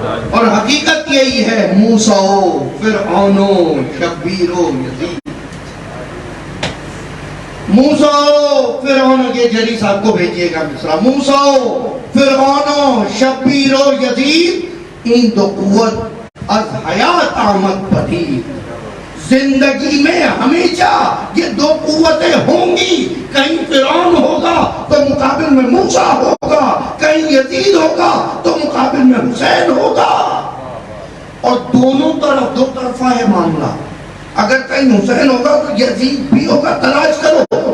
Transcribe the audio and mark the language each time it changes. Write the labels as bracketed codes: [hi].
[ur] اور حقیقت یہی ہے. موسیٰ فرعون شبیر و یزید. موسیٰ فرعون کے جلی صاحب کو بھیجیے گا مصرع. [fa] موسیٰ فرعون شبیر و یزید این دو قوت از حیات آمد پدید. [ur] زندگی میں ہمیشہ یہ دو قوتیں ہوں گی. کہیں فرعون ہوگا تو مقابل میں موسیٰ ہوگا, کہیں یزید ہوگا تو مقابل میں حسین ہوگا. اور دونوں طرف دو طرفہ ہے معاملہ. اگر کہیں حسین ہوگا تو یزید بھی ہوگا. تلاش کرو.